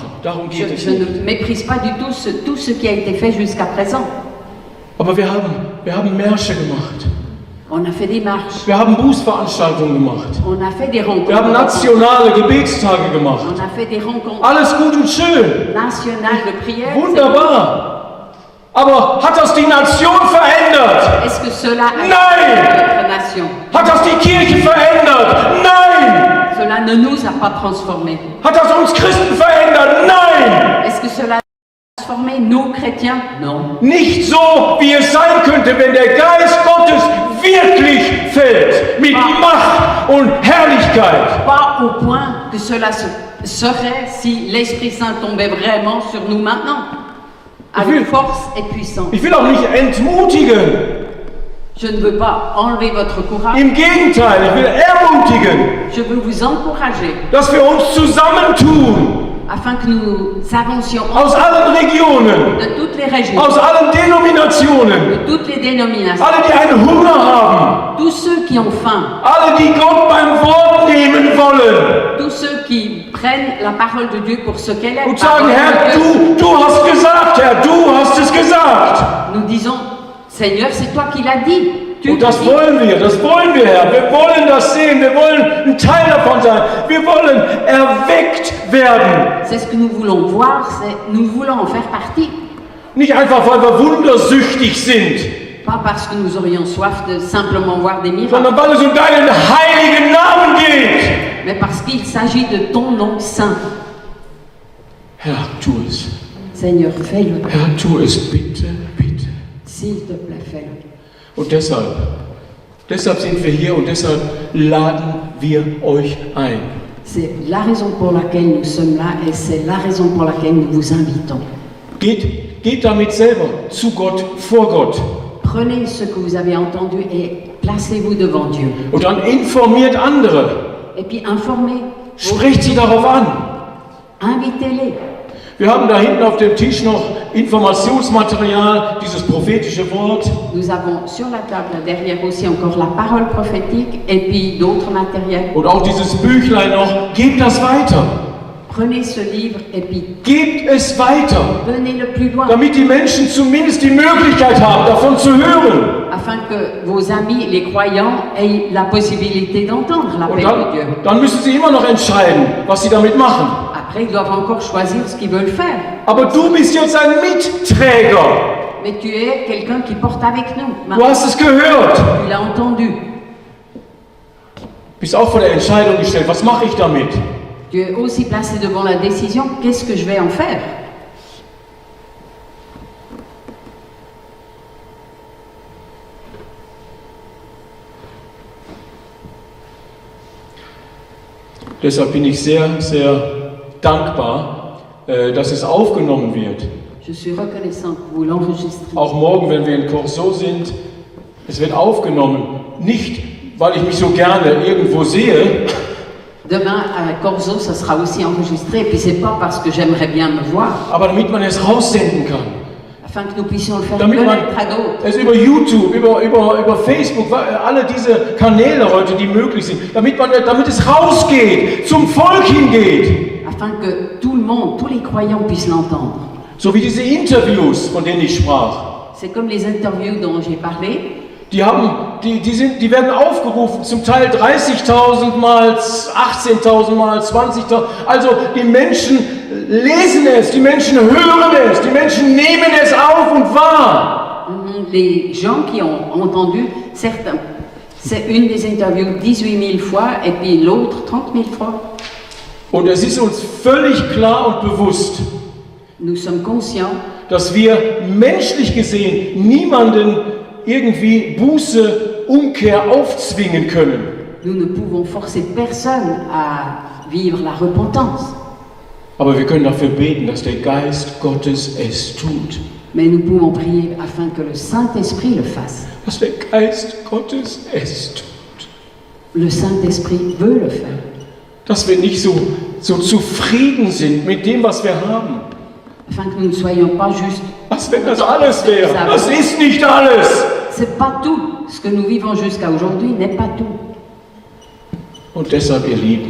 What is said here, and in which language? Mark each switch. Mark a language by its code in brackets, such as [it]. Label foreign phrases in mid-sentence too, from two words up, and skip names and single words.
[de] Darum geht es je nicht. [fr] ne méprise pas du tout tout ce qui a été fait jusqu'à présent. [de] Aber wir haben Märsche gemacht. [fr] On a fait des marches, [de] Wir haben Bußveranstaltungen gemacht. [fr] on a fait des rencontres, [de] Wir haben nationale Gebetstage gemacht. [fr] on a fait des rencontres [de] Alles gut und schön. [fr] nationales de prière. [de] Wunderbar. Aber hat das die Nation verändert? [fr] Est-ce que cela a [de] Nein! [fr] notre nation? [de] Hat das die Kirche verändert? Nein! [fr] Cela ne nous a pas transformés. [de] Hat das uns Christen verändert? Nein! [fr] Est-ce que cela a transformé nous chrétiens? Non. [de] Nicht so, wie es sein könnte, wenn der Geist Gottes wirklich fällt. Mit Macht und Herrlichkeit. [fr] Pas au point que cela serait si l'Esprit Saint tombait vraiment sur nous maintenant, avec force et puissance. [de] Ich will auch nicht entmutigen. [fr] Je ne veux pas enlever votre courage, [de] Im Gegenteil, ich will ermutigen, [fr] je veux vous encourager [de] dass wir uns zusammentun. [fr] afin que nous avancions [de] aus allen Regionen, [fr] de toutes les régions, [de] aus allen Denominationen, [fr] de toutes les dénominations, [de] alle, die einen Hunger haben, [fr] tous ceux qui ont faim, [de] alle, die Gott beim Wort nehmen wollen [fr] tous ceux qui prennent la parole de Dieu pour ce qu'elle est. [de] und sagen, [fr] parole [de] Herr, [fr] de Dieu. [de] du hast gesagt, Herr, du hast es gesagt. [fr] Nous disons, Seigneur, c'est toi qui l'as dit. Tu [de] Und das [fr] dis. [de] wollen wir, Herr. Wir wollen das sehen, wir wollen ein Teil davon sein. Wir wollen erweckt werden. [fr] C'est ce que nous voulons voir, nous voulons en faire partie. [de] Nicht einfach, weil wir wundersüchtig sind, [fr] Pas parce que nous aurions soif de simplement voir des miracles, [de] sondern weil es um deinen heiligen Namen geht. [fr] mais parce qu'il s'agit de ton nom saint. [de] Herr, tu es. [fr] Seigneur, fais-le. [de] Herr, tu es, bitte, bitte. [fr] S'il te plaît, fais-le. [de] Und deshalb sind wir hier und deshalb laden wir euch ein. [fr] C'est la raison pour laquelle nous sommes là et c'est la raison pour laquelle nous vous invitons. [de] Geht damit selber zu Gott, vor Gott. [fr] Prenez ce que vous avez entendu et placez-vous devant Dieu. [de] Und dann informiert andere. [fr] Et puis informez, [de] Sprecht sie darauf an. [fr] invitez-les. [de] Wir haben da hinten auf dem Tisch noch Informationsmaterial, dieses prophetische Wort. [fr] Nous avons sur la table derrière aussi encore la parole prophétique et puis d'autres matériels. [de] Und auch dieses Büchlein noch. Gebt das weiter. [fr] Prenez ce livre et puis [de] Gebt es weiter. [fr] donnez-le plus loin, [de] Damit die Menschen zumindest die Möglichkeit haben, davon zu hören. [fr] afin que vos amis, les croyants, aient la possibilité d'entendre [de] Und [fr] l'appel de Dieu. [de] dann müssen sie immer noch entscheiden, was sie damit machen. [fr] Après, ils doivent encore choisir ce qu'ils veulent faire. [de] Aber du bist jetzt ein Mitträger. [fr] Mais tu es quelqu'un qui porte avec nous. [de] Du [fr] Maintenant, [de] hast es gehört. [fr] tu l'as entendu. [de] Bist auch vor der Entscheidung gestellt, was mache ich damit? [fr] Tu es aussi placé devant la décision, qu'est-ce que je vais en faire? [de] Deshalb bin ich sehr, sehr dankbar, dass es aufgenommen wird. [fr] Je suis reconnaissant que vous l'enregistrez. [de] Auch morgen, wenn wir in Corso sind, es wird aufgenommen. Nicht, weil ich mich so gerne irgendwo sehe, [fr] Demain, à Corso, ça sera aussi enregistré. Et puis, c'est pas parce que j'aimerais bien me voir, [de] aber damit man es raussenden kann. [fr] afin que nous puissions le faire [de] Damit man [fr] connaître à d'autres. [de] es über YouTube, über Facebook, alle diese Kanäle heute, die möglich sind, damit es rausgeht, zum Volk hingeht. [fr] Afin que tout le monde, tous les croyants puissent l'entendre. [de] So wie diese Interviews, von denen ich sprach. [fr] C'est comme les interviews dont j'ai parlé. [de] Die werden aufgerufen, zum Teil 30.000 Mal, 18.000 Mal, 20.000. Also die Menschen lesen es, die Menschen hören es, die Menschen nehmen es auf und wahr. [fr] Les gens qui ont entendu, certains, c'est une des interviews 18 000 fois et puis l'autre 30 000 fois. [de] Und es ist uns völlig klar und bewusst, [fr] Nous sommes conscients [de] dass wir menschlich gesehen niemanden irgendwie Buße, Umkehr aufzwingen können. [fr] nous ne pouvons forcer personne à vivre la repentance. [de] Aber wir können dafür beten, dass der Geist Gottes es tut. [fr] Mais nous pouvons prier afin que le Saint-Esprit le fasse. [de] Dass der Geist Gottes es tut. [fr] Le Saint-Esprit veut le faire. [de] Dass wir nicht so zufrieden sind mit dem, was wir haben. [fr] Afin que nous ne soyons pas juste. [de] Was, wenn das alles wäre? Das ist nicht alles. [fr] C'est pas tout. Ce que nous vivons jusqu'à aujourd'hui n'est pas tout. [de] Und deshalb, ihr Lieben,